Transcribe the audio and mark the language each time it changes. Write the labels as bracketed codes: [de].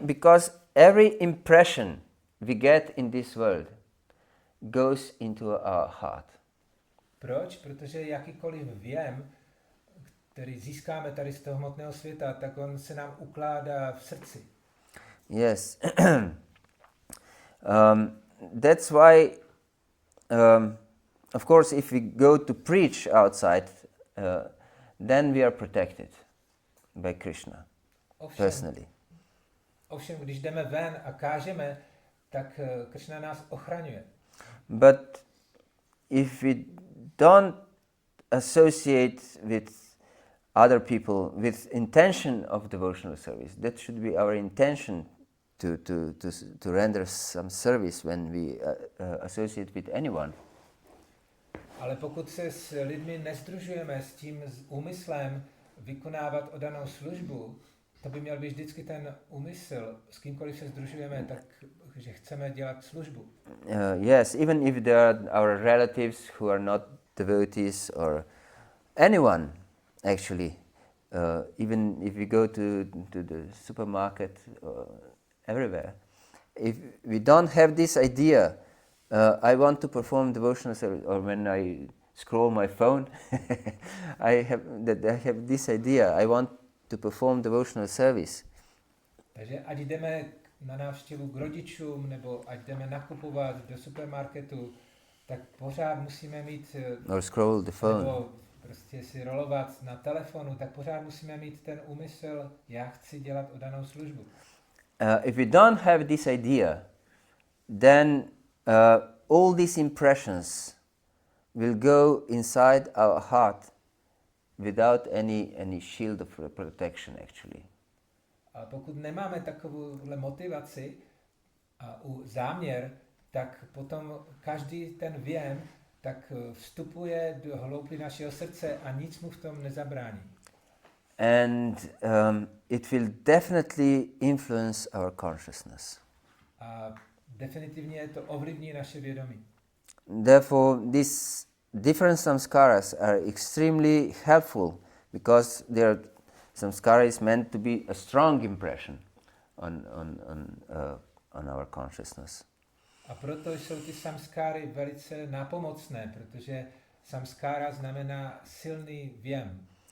[en] Because every impression we get in this world goes into our heart. [cs] Proč? Protože jakýkoliv věm, který získáme tady z toho hmotného světa, tak on se nám ukládá v srdci. [en] Yes. That's why, of course, if we go to preach outside, then we are protected by Krishna, personally. [cs] Ovšem, když jdeme ven a kážeme, tak Krishna nás ochraňuje. [en] But if we don't associate with other people with intention of devotional service, that should be our intention to render some service when we associate with anyone. [cs] Ale pokud se s lidmi nesdružujeme s tím úmyslem vykonávat oddanou službu, to by měl být vždycky ten úmysl, s kýmkoliv se sdružujeme, tak že chceme dělat službu. [en] Yes, even if there are our relatives who are not devotees or anyone, actually, even if we go to the supermarket or everywhere, if we don't have this idea, I want to perform devotional service, or when I scroll my phone. I have this idea. I want to perform devotional service. [cs] Takže ať jdeme na návštěvu k rodičům, nebo ať jdeme nakupovat do supermarketu, tak pořád musíme mít, [en] or scroll the phone. [cs] Nebo prostě si rolovat na telefonu, tak pořád musíme mít ten úmysl, já chci dělat oddanou službu. [en] If we don't have this idea, then all these impressions will go inside our heart without any shield of protection actually. [cs] A pokud nemáme takovouhle motivaci a záměr, tak potom každý ten věm tak vstupuje do hloubky našeho srdce a nic mu v tom nezabrání. [en] And it will definitely influence our consciousness. [cs] A definitivně to ovlivní naše vědomí. [en] Therefore, these different samskaras are extremely helpful because samskara is meant to be a strong impression on our consciousness. [cs] A proto jsou ty samskáry velice nápomocné, protože samskára znamená silný věm.